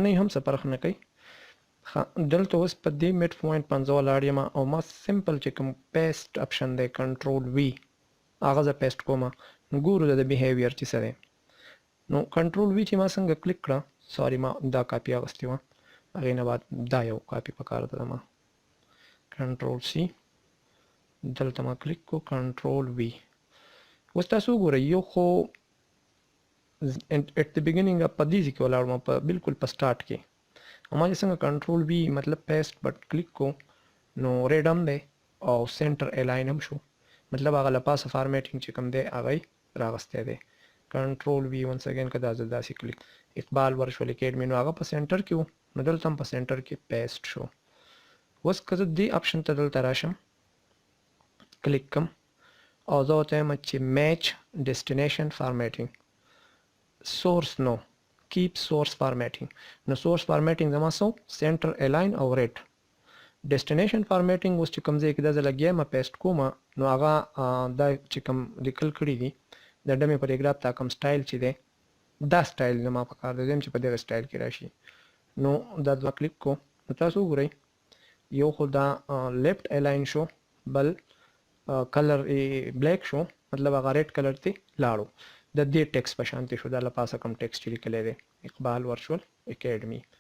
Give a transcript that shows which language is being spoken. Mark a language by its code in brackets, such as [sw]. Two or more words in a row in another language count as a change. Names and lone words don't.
[ps] هم څه فرق نه کوي دلته اوس په دې [en] mid point [ps] 15 ولاړ یم او ما سمپل چې کوم [en] paste option [ps] دی [en] control V [ps] هغه زه پیسټ کوم نو ګورو د بیهیویر چې څه دی نو [en] control V [ps] چې ما څنګه کلیک کړه سوري ما دا کاپی اغستې وه هغې نه بعد دا یو کاپی پکار ده ما [en] control C [ps] دلته ما کلیک کو [en] control V [ps] اوس تاسو وګورئ یو خو [en] at the beginning [ps] په دې ځای کې ولاړم په بالکل په سٹارټ کې ما چې څنګه [en] control V [ps] مطلب [en] paste button click [ps] کو نو ریډ هم دی او [en] center align [ps] هم شو مطلب هغه لپاسه فارمیټینګ چې کوم دی هغه راغستی دی [en] control V once again [ps] که دا زه داسې کلیک اقبال ورچوال اکیډمي نو هغه په سنټر کې و نو دلته هم په سنټر کې پیسټ شو اوس که زه دې اپشن ته دلته راشم کلیک کم او زه ورته وایم چې [en] match destination formatting source no keep source formatting [ps] نو [en] source formatting [ps] زما سو [en] center align [ps] او [en] red destination formatting [ps] اوس چې کوم ځای کې دا زه لګیا یم پیسټ کوم نو هغه دا چې کوم لیکل کړي دي د [en] dummy paragraph [ps] تا کوم سټایل چې دی دا سټایل زما په کار دی چې په دغه سټایل کې راشي نو دا دوه کلیک کو نو تاسو وګورئ یو خو دا [en] left align [ps] شو بل [en] color black [ps] شو مطلب هغه [en] red color [ps] ته لاړو د دې ټیکس په شانتي شو دا لپاسه کوم ټیکس چې لیکلی دی اقبال ورچوال اکیډمي